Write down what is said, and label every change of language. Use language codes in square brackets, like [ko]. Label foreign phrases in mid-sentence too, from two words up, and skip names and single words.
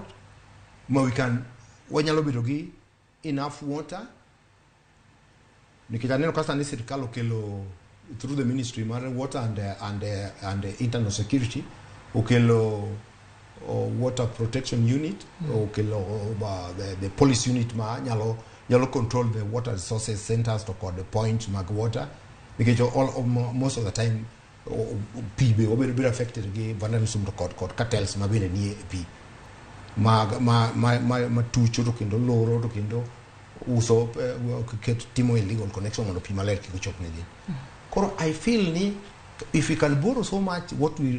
[en] We can [luo] wanyalo bedo gi [en] enough water. [luo] Nikitaneno kasa ni serikali okelo [en] through the ministry [luo] mar [en] water and internal security [luo] okelo [en] water protection unit [luo] okelo [en] the police unit [luo] ma nyalo nyalo [en] control the water resources centers [luo] to kod point mag water [en] because most of the time [luo] pi be obedo affected gi vandalism to kod cartels ma bende nie pi ma tucho to kendo loro to kendo uso timo [en] illegal connection [luo] mondo pi maler kik chop ne gi. [en] Koro I feel ni if we can borrow so much what we